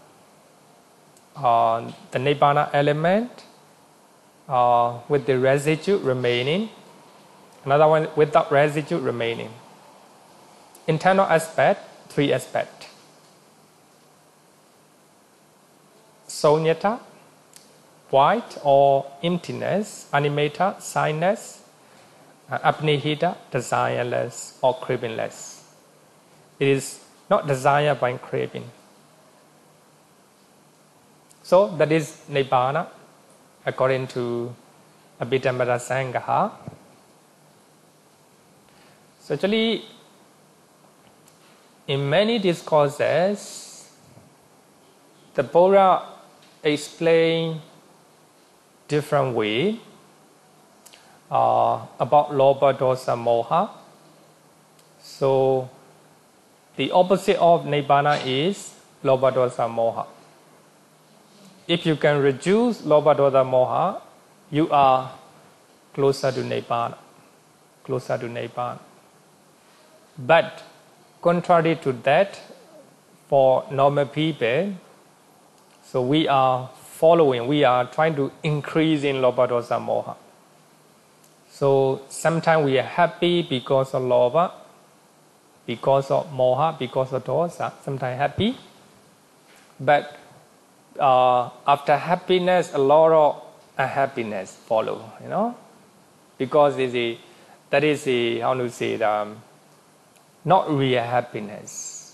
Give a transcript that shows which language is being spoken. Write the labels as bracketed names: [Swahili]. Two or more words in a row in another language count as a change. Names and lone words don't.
[English] The Nibbāna element with the residue remaining, another one without residue remaining. Internal aspect, three aspects. Sunyata, void or emptiness, animata, signness, apnihita, desireless or cravingless. It is not desired by craving. So that is Nibbāna according to Abhidhamma Sangha. So actually, in many discourses, the Buddha explain different way about [Pali] lobha, dosa, moha. [English] So the opposite of Nibbāna is [Pali] lobha, dosa, moha. [English] If you can reduce [Pali] lobha, dosa, moha, [English] you are closer to Nibbāna. Closer to Nibbāna. But contrary to that, for normal people, so we are trying to increase in [Pali] lobha, dosa, moha. [English] So sometimes we are happy because of lobha, because of moha, because of dosa, sometimes happy. But after happiness, a lot of unhappiness follow, because that is how to say, not real happiness.